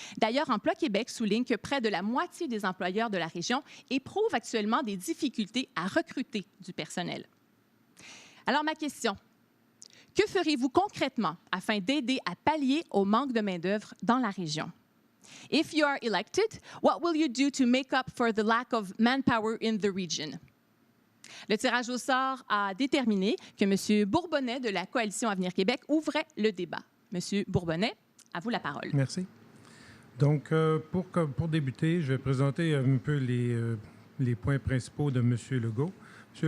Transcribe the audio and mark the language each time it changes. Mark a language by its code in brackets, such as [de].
[fr] D'ailleurs, Emploi Québec souligne que près de la moitié des employeurs de la région éprouvent actuellement des difficultés à recruter du personnel. Alors, ma question, que ferez-vous concrètement afin d'aider à pallier au manque de main-d'œuvre dans la région? [en] If you are elected, what will you do to make up for the lack of manpower in the region? [fr] Le tirage au sort a déterminé que M. Bourbonnais de la Coalition Avenir Québec ouvrait le débat. M. Bourbonnais, à vous la parole. Merci. Donc, pour débuter, je vais présenter un peu les points principaux de M. Legault. M.